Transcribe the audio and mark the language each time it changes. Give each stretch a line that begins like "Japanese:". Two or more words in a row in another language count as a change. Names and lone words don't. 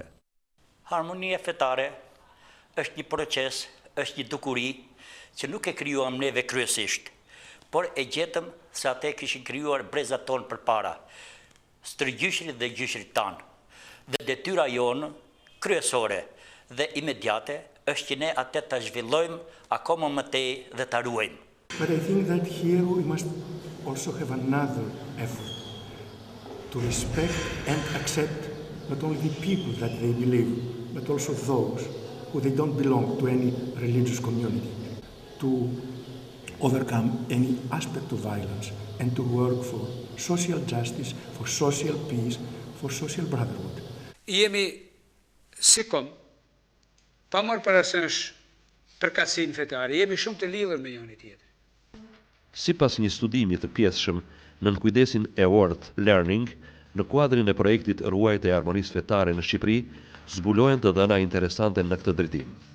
Albanian: Harmonia fetare është një proces, është një dukuri që nuk e krijuam neve kryesisht, por e gjetëm se ate kishin krijuar brezat tonë përpara, stërgjyshrit dhe gjyshrit tanë. Dhe detyra jonë kryesore dhe imediate është që ne atë ta zhvillojmë akoma më tej dhe ta ruajmë.
English: But I think that here we must also have another effort to respect and accept not only the people that they believe, but also those who they don't belong to any religious community, to overcome any aspect of violence and to work for social justice, for social peace, for social brotherhood.
Albanian: Jemi sikom, pa marrë parasysh përkatësinë fetare, jemi shumë të lidhur me njëri tjetrin. Sipas një studimi të pjesshëm nën kujdesin e World Learning, në kuadrin e projektit Ruajtja e harmonisë fetare në Shqipëri, zbulohen të dhëna interesante në këtë drejtim.